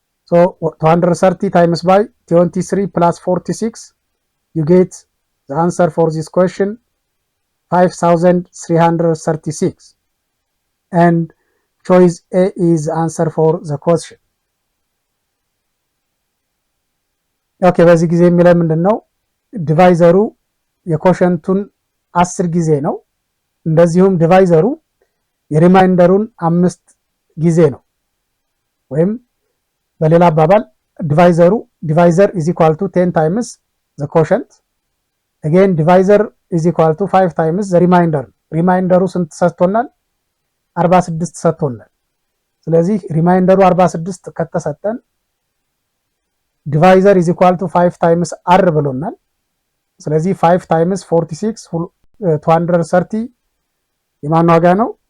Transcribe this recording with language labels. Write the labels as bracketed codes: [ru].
[en] So 230 times by 23 plus 46, you get the answer for this question, 5,336. And choice A is the answer for the question. [am] Okay, በዚህ ጊዜ የሚለው ምንድነው? ዲቫይዘሩ የኮሸንቱን 10 ጊዜ ነው። እንደዚሁም ዲቫይዘሩ የሪማይንደሩን 5 ጊዜ ነው። ወይም በሌላ አባባል [en] divisor is equal to 10 times the quotient. Again divisor is equal to 5 times the remainder. [am] ሪማይንደሩ ስንት ሰጥቶናል? 46 ሰጥቶናል። ስለዚህ ሪማይንደሩ 46 ከተሰጠን [en] divisor is equal to 5 times r [am] ብሎናል። ስለዚህ 5 times 46 230 የማን ዋጋ ነው?